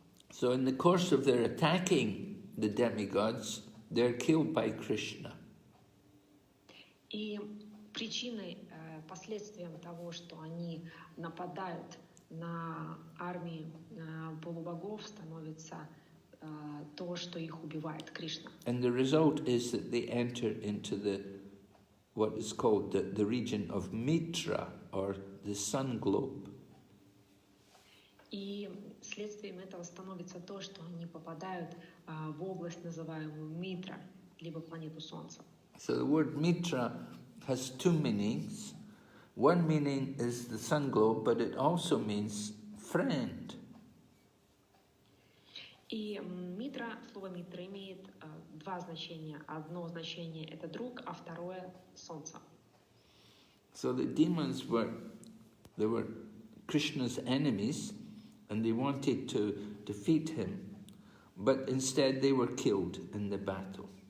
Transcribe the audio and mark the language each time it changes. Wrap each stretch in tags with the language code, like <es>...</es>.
<en>So in the course of their attacking the demigods, they're killed by Kṛṣṇa.</en> <ru>И причиной, последствием того, что они нападают на армии полубогов, становится то, что их убивает Кришна.</ru> <en>And the result is that they enter into what is called the region of Mitra, or the sun globe.</en> <ru>И следствием этого становится то, что они попадают в область, называемую Митра, либо планету Солнца.</ru> <en>So the word Mitra has two meanings. One meaning is the sun globe, but it also means friend.</en> <ru>И Митра, слово Митра имеет два значения. Одно значение — это друг, а второе — солнце.</ru> <en>So the demons were Krishna's enemies, and they wanted to defeat him, but instead they were killed in the battle.</en>